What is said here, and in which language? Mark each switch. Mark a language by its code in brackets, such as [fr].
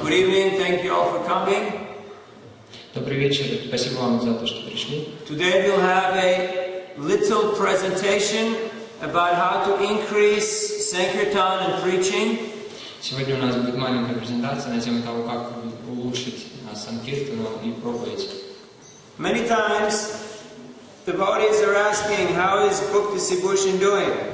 [en] Good evening, thank you all for coming. [ru] Добрый вечер, спасибо вам за то, что пришли. [en] Today we'll have a little presentation about how to increase sankirtan and preaching. [ru] Сегодня у нас будет маленькая презентация на тему того, как улучшить санкиртану и проповедь. [en] Many times the devotees are asking, how is Bhakti Sibhushan doing?